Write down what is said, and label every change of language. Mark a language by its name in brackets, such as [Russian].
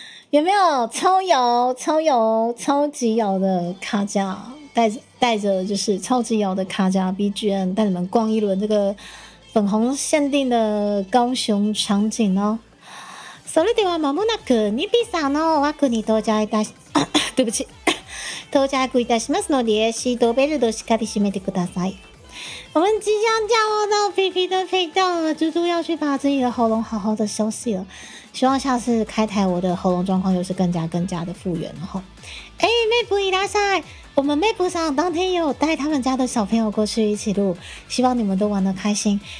[Chinese] 有没有超摇、超级摇的卡夹，带着就是超级摇的卡夹 BGM 带你们逛一轮这个粉红限定的高雄场景哦。 [Japanese] それでは間もなくニピさんの枠に到着いたし [Chinese] 对不起 [Japanese] 到着いたしますのでシートベルトしっかり締めてください。 [Chinese] 我们即将降落到皮皮的配道了，猪猪要去把自己的喉咙好好的休息了。希望下次开台我的喉咙状况又是更加的复原了哈。妹夫いらっしゃい，我们妹夫上当天也有带他们家的小朋友过去一起录，希望你们都玩得开心。